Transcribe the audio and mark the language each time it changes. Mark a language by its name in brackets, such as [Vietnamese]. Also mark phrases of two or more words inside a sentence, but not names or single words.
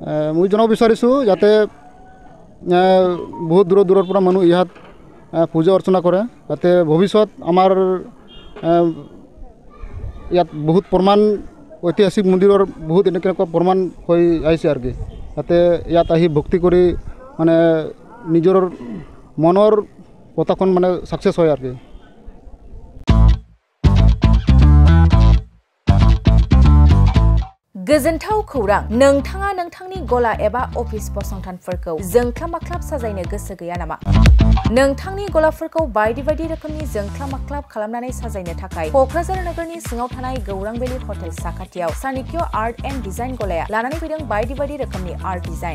[Assamese] মই জনাব বিচাৰিছোঁ যাতে বহুত দূৰৰ পৰা মানুহ ইয়াত পূজা অৰ্চনা কৰে যাতে ভৱিষ্যত আমাৰ ইয়াত বহুত প্ৰমাণ ঐতিহাসিক মন্দিৰৰ বহুত এনেকুৱা প্ৰমাণ হৈ আহিছে আৰু কি যাতে ইয়াত আহি ভক্তি কৰি মানে নিজৰ মনৰ কথাখন মানে সাকসেস হয় আৰু কি [Bodo] गोजोनथाव खौरां नोंथाङा नोंथांनि गला एबा अफिस फसंथानफोरखौ जोंख्लाब-माख्लाब साजायनो गोसो गैया नामा? नोंथांनि गलाफोरखौ बायदि रोखोमनि जोंख्लाब-माख्लाब खालामनानै साजायनो थाखाय क'क्राझार नोगोरनि सिङाव थानाय गौरां भेलि हटेल साखाथियाव चाणक्य आर्ट एन्ड डिजाइन गलाया लानानै फैदों बायदि रोखोमनि [English] art design.